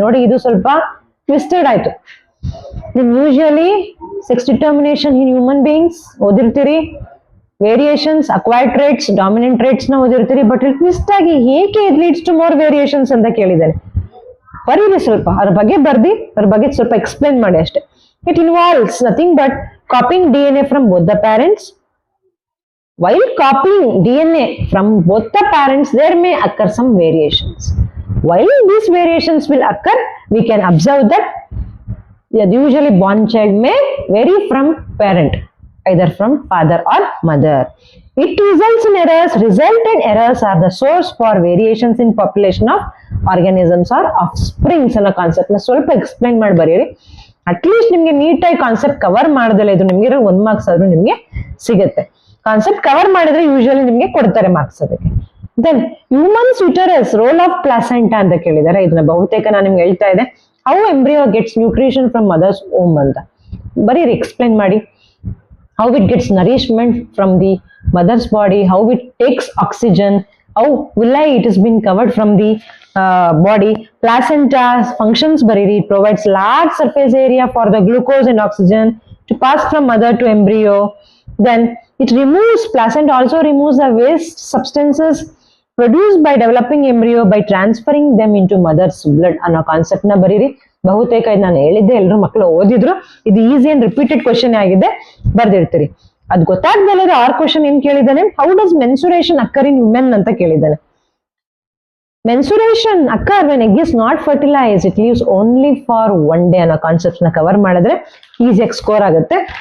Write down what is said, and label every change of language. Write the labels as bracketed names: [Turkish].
[Kannada] ನೋಡಿ, ಇದು ಸ್ವಲ್ಪ ಟ್ವಿಸ್ಟೆಡ್ ಆಯ್ತು. ನಿಮ್ usually [English] sex determination in human beings [Kannada] ಓದಿರ್ತೀರಿ, variations, acquired traits, dominant traits ನ ಓದಿರ್ತೀರಿ. ಬಟ್ ಇಲ್ಲಿ ಟ್ವಿಸ್ಟ್ ಆಗಿ ಹೇಗೆ [English] it leads to more variations [Kannada] ಅಂತ ಕೇಳಿದ್ದಾರೆ. ಬರೀರಿ ಸ್ವಲ್ಪ ಅದ್ರ ಬಗ್ಗೆ ಅದ್ರ ಬಗ್ಗೆ ಸ್ವಲ್ಪ ಎಕ್ಸ್ಪ್ಲೇನ್ ಮಾಡಿ ಅಷ್ಟೇ. [English] It involves nothing but copying DNA from both the parents, while copying DNA from both the parents, there may occur some variations. While these variations will occur, we can observe that the usually born child may vary from parent, either from father or mother. It results in errors. Resultant errors are the source for variations in population of organisms or offsprings [Kannada] ಅನ್ನೋ concept ನ ಸ್ವಲ್ಪ explain ಮಾಡಿ ಬರೀರಿ. At least ನಿಮ್ಗೆ ನೀಟಾಗಿ concept cover ಮಾಡದಲ್ಲ ಇದು ನಿಮ್ಗೆ 1 marks ಆದ್ರೂ ನಿಮ್ಗೆ ಸಿಗುತ್ತೆ. ಕಾನ್ಸೆಪ್ಟ್ ಕವರ್ ಮಾಡಿದ್ರೆ ಯೂಶುವಲಿ ನಿಮ್ಗೆ ಕೊಡ್ತಾರೆ ಮಾರ್ಕ್ಸ್ ಅದಕ್ಕೆ. Then [English] humans uterus role of placenta [Kannada] ಅಂತ ಕೇಳಿದ್ದಾರೆ. ಇದನ್ನ ಬಹುತೇಕ ನಾನು ನಿಮ್ಗೆ ಹೇಳ್ತಾ ಇದ್ದೆ. [English] how embryo gets nutrition from mother's womb [Kannada] ಅಂತ ಬರೀರಿ, ಎಕ್ಸ್ಪ್ಲೈನ್ ಮಾಡಿ. [English] How it gets nourishment from the mother's body, how it takes oxygen, how villi it has been covered from the body. Placenta functions [Kannada] bariri, [English] it provides large surface area for the glucose and oxygen to pass from mother to embryo. Then it removes, placenta also removes the waste substances produced by developing embryo by transferring them into mother's blood [Kannada] ಅನ್ನೋ concept ನ ಬರೀರಿ. ಬಹುತೇಕ ಇದು ನಾನು ಹೇಳಿದ್ದೆ, ಎಲ್ಲರೂ ಮಕ್ಕಳು ಓದಿದ್ರು. ಇದು ಈಸಿ ಅಂಡ್ ರಿಪೀಟೆಡ್ ಕ್ವಶನ್ ಆಗಿದೆ, ಬರ್ದಿರ್ತೀರಿ. ಅದು ಗೊತ್ತಾಗ್ದಲ್ಲ ಆರ್ ಕ್ವಶನ್ ಏನ್ ಕೇಳಿದ್ದಾನೆ, [English] how does menstruation occur in women [Kannada] ಅಂತ ಕೇಳಿದ್ದಾನೆ. [English] menstruation occur when egg is not fertilise, it leaves only for 1 day [Kannada] ಅನ್ನೋ ಕಾನ್ಸೆಪ್ಟ್ ನ ಕವರ್ ಮಾಡಿದ್ರೆ ಈಸಿಯಾಗಿ ಸ್ಕೋರ್ ಆಗುತ್ತೆ.